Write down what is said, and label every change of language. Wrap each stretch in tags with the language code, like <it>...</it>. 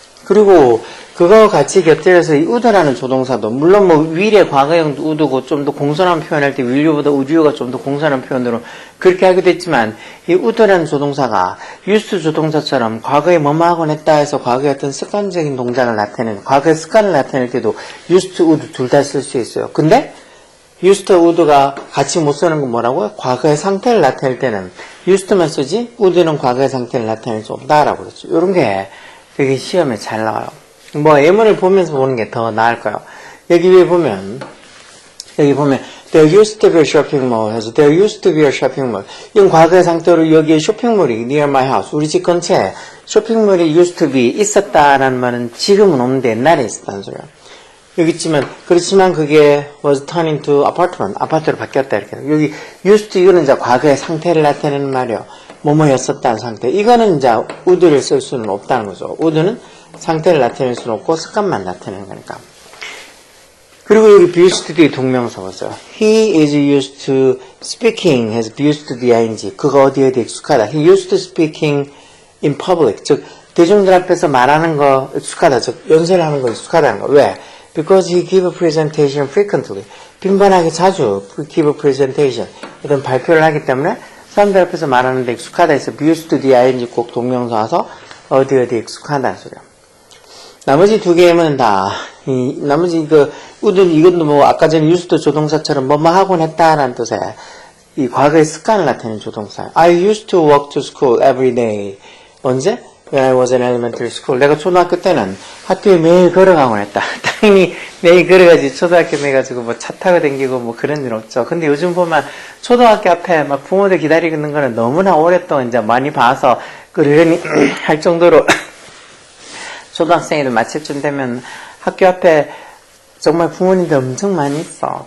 <ko>그리고 그거 같이 곁들여서 이 would라는 조동사도 물론 will의 과거형 would고 좀 더 공손한 표현할 때 will보다 would가 좀 더 공손한 표현으로 그렇게 하기도 했지만 이 would라는 조동사가 used 조동사처럼 과거에 하곤 했다 해서 과거의 어떤 습관적인 동작을 나타내는 과거의 습관을 나타낼 때도 used, would 둘 다 쓸 수 있어요. 근데 used, would가 같이 못 쓰는 건 뭐라고요? 과거의 상태를 나타낼 때는 used만 쓰지 would는 과거의 상태를 나타낼 수 없다라고 그랬죠. 이런 게 되게 시험에 잘 나와요. 예문을 보면서 보는 게 더 나을까요? 여기 위에 보면</ko> <en>there used to be a shopping mall</en> <ko>해서</ko> <en>there used to be a shopping mall.</en> <ko>이건 과거의 상태로 여기에 쇼핑몰이</ko> <en>near my house</en> <ko>우리 집 근처에 쇼핑몰이 used to be 있었다라는 말은 지금은 없는데 옛날에 있었다는 소리야. 여기 있지만 그렇지만 그게</ko> <en>was turned into apartment</en> <ko>아파트로 바뀌었다 이렇게. 여기 used to 이거는 이제 과거의 상태를 나타내는 말이요. 였었다는 상태. 이거는 이제 would를 쓸 수는 없다는 거죠. would는 상태를 나타낼 수는 없고 습관만 나타내는 거니까. 그리고 여기 be used to 뒤에 동명사 보세요.</ko> <en>He is used to speaking</en> <ko>해서</ko> <en>be used to the ing.</en> <ko>그거 어디에 익숙하다.</ko> <en>He used to speaking in public.</en> <ko>즉 대중들 앞에서 말하는 거 익숙하다. 즉 연설을 하는 거 익숙하다는 거. 왜?</ko> <en>Because he give a presentation frequently.</en> <ko>빈번하게 자주</ko> <en>give a presentation.</en> <ko>어떤 발표를 하기 때문에 사람들 앞에서 말하는데 익숙하다 해서 be used to the ing 꼭 동명사 와서 어디 익숙하다는 소리야. 나머지 두 개는 다, 나머지 would는 이것도 아까 전에 used 조동사처럼 하곤 했다라는 뜻의 이 과거의 습관을 나타내는 조동사.</ko> <en>I used to walk to school every day.</en> <ko>언제?</ko> <en>When I was in elementary school.</en> <ko>내가 초등학교 때는 학교에 매일 걸어가곤 했다. 당연히 매일 걸어가지 초등학교 매가지고 차 타고 다니고 그런 일 없죠. 근데 요즘 보면 초등학교 앞에 부모들 기다리고 있는 거는 너무나 오랫동안 이제 많이 봐서 그러니 할 정도로 초등학생들 마칠 쯤 되면 학교 앞에 정말 부모님들 엄청 많이 있어.</ko>